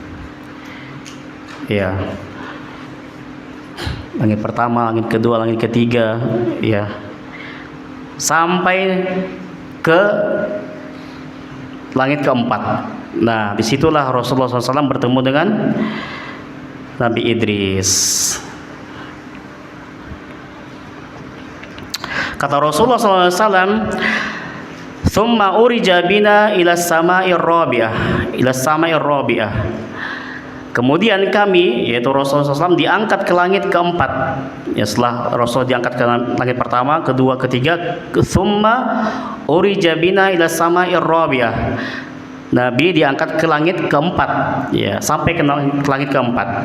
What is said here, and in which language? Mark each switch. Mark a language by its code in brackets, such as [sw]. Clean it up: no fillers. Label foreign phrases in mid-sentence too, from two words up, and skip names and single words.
[id] Ya, langit pertama, langit kedua, langit ketiga, ya, sampai ke langit keempat. Nah, disitulah Rasulullah SAW bertemu dengan Nabi Idris. Kata Rasulullah SAW, [ar] "ثم عرج بنا إلى السماء الرابعة، إلى السماء الرابعة." [id] Kemudian kami, yaitu Rasulullah SAW, diangkat ke langit keempat. Ya, setelah Rasul diangkat ke langit pertama, kedua, ketiga, [ar] "ثم عرج بنا إلى السماء الرابعة." [id] Nabi diangkat ke langit keempat, ya, sampai ke langit keempat.